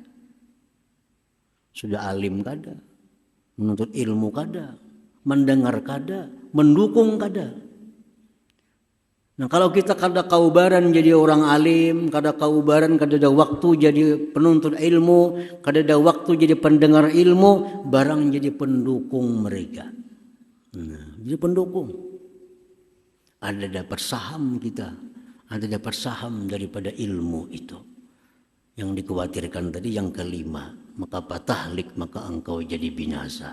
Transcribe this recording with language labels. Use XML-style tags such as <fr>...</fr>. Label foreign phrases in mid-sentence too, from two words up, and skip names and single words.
<bjn>Sudah alim kada, menuntut ilmu kada, mendengar kada, mendukung kada. Nah, kalau kita kada kaubaran jadi orang alim, kada kaubaran kada ada waktu jadi penuntut ilmu, kada ada waktu jadi pendengar ilmu, barang jadi pendukung mereka.</bjn> <id>Nah, jadi pendukung.</id> <bjn>Ada dapat saham kita, ada dapat saham daripada ilmu itu.</bjn> <id>Yang dikhawatirkan tadi yang kelima, maka patahlik, maka engkau jadi binasa.</id>